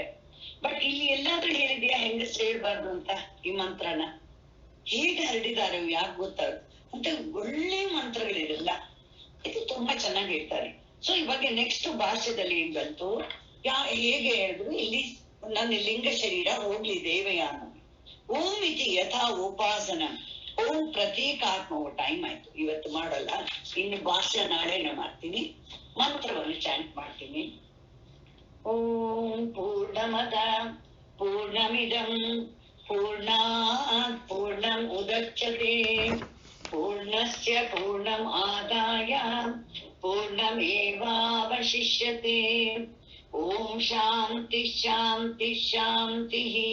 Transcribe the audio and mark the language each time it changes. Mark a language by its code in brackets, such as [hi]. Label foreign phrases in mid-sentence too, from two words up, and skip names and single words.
[kn] ಬಟ್ ಇಲ್ಲಿ ಎಲ್ಲಾದ್ರೂ ಹೇಳಿದ್ಯಾ ಹೆಂಗಸ್ರು ಹೇಳ್ಬಾರ್ದು ಅಂತ? ಈ ಮಂತ್ರನ ಹೇಗೆ ಹರಡಿದ್ದಾರೆ ಯಾಕೆ ಗೊತ್ತಾಗ ಅಂತ ಒಳ್ಳೆ ಮಂತ್ರಗಳಿರಲ್ಲ, ಇದು ತುಂಬಾ ಚೆನ್ನಾಗಿ ಹೇಳ್ತಾರೆ. ಸೊ ಇವಾಗ ನೆಕ್ಸ್ಟ್ ಭಾಷೆದಲ್ಲಿ ಏನ್ ಬಂತು, ಹೇಗೆ ಹೇಳಿದ್ರು, ಇಲ್ಲಿ ನನ್ನ ಲಿಂಗ ಶರೀರ ಹೋಗ್ಲಿ ದೇವಯಾನ. [sa] ಓಂ ಇತಿ ಯಥಾ ಉಪಾಸನ, ಓಂ ಪ್ರತೀಕಾತ್ಮವು. [kn] ಟೈಮ್ ಆಯ್ತು, ಇವತ್ತು ಮಾಡಲ್ಲ, ಇನ್ನು ಭಾಷೆ ನಾಳೆನ ಮಾಡ್ತೀನಿ. ಮಂತ್ರವನ್ನು ಚಾಂಟ್ ಮಾಡ್ತೀನಿ. [sa] ಓಂ ಪೂರ್ಣಮದ ಪೂರ್ಣಮಿದಂ ಪೂರ್ಣಾತ್ ಪೂರ್ಣಂ ಉದಚ್ಯತೆ ಪೂರ್ಣಸ್ಯ ಪೂರ್ಣಂ ಆದಾಯ ಪೂರ್ಣಮೇವಾವಶಿಷ್ಯತೆ ओम शांति शांति शांतिः।